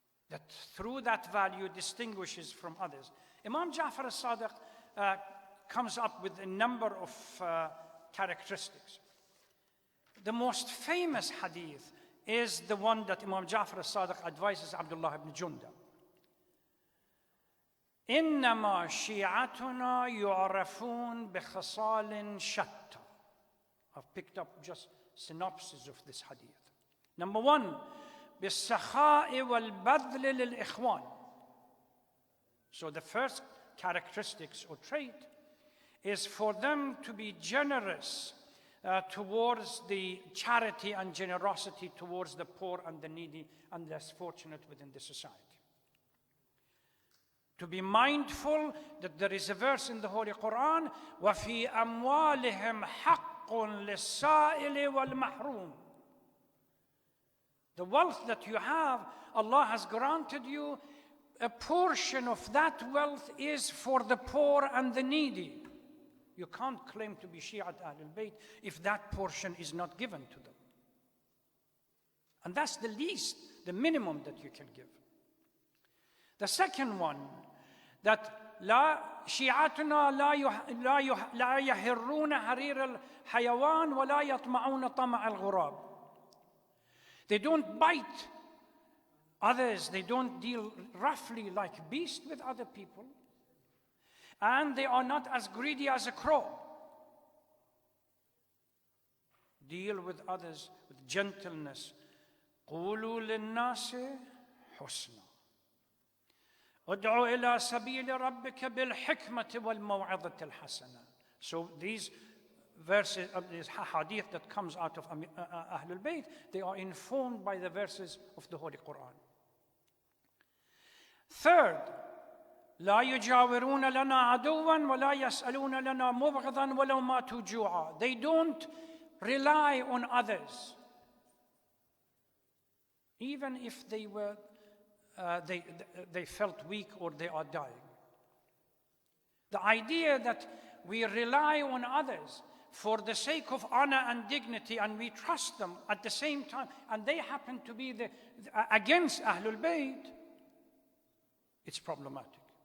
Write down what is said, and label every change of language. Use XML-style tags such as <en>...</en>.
<en>That through that value distinguishes from others. Imam Ja'far al-Sadiq comes up with a number of characteristics. The most famous hadith is the one that Imam Ja'far al-Sadiq advises Abdullah ibn Junda.</en> <ar>إنما شيعتنا يعرفون بخصال شتى.</ar> <en>I've picked up just synopsis of this hadith. Number one,</en> <ar>بالسخاء والبذل للإخوان.</ar> <en>So the first characteristics or trait is for them to be generous towards the charity and generosity towards the poor and the needy and less fortunate within the society. To be mindful that there is a verse in the Holy Quran,</en> <ar>وَفِي أَمْوَالِهِمْ حَقٌّ لِلسَّائِلِ وَالْمَحْرُومِ.</ar> <en>The wealth that you have, Allah has granted you, a portion of that wealth is for the poor and the needy. You can't claim to be Shi'at Ahlul Bayt if that portion is not given to them. And that's the least, the minimum that you can give. The second one, that</en> <ar>شيعتنا لا يهرون حرير الحيوان ولا يطمعون طمع الغراب.</ar> <en>They don't bite Others, they don't deal roughly like beasts with other people. And they are not as greedy as a crow. Deal with others with gentleness.</en> <ar>قولوا للناس حسنا. ادعو إلى سبيل ربك بالحكمة والموعظة الحسنة.</ar> <en>So these verses, these hadith that comes out of Ahlul Bayt, they are informed by the verses of the Holy Quran. Third,</en> <ar>لا يجاورون لنا عدوا ولا يسألون لنا مبغضا ولو ماتوا جوعا.</ar> <en>They don't rely on others, even if they were they felt weak or they are dying. The idea that we rely on others for the sake of honor and dignity, and we trust them at the same time, and they happen to be against Ahlul Bayt, it's problematic.</en>